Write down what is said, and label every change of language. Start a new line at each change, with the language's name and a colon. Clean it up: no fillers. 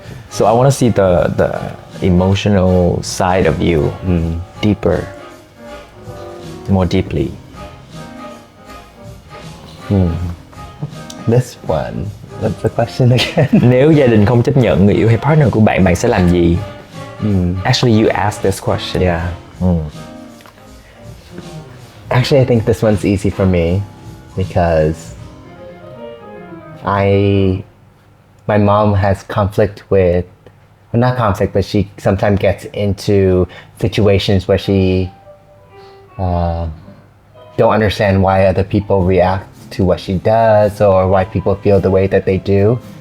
English: So I want to see the emotional side of you deeper, more deeply. This one. What's the question again?
Vietnamese: Nếu gia đình không chấp nhận người yêu hay partner của bạn, bạn sẽ làm gì?
English: Actually, you asked this question. Yeah. Actually, I think this one's easy for me because my mom has conflict with, well, not conflict, but she sometimes gets into situations where she don't understand why other people react to what she does or why people feel the way that they do.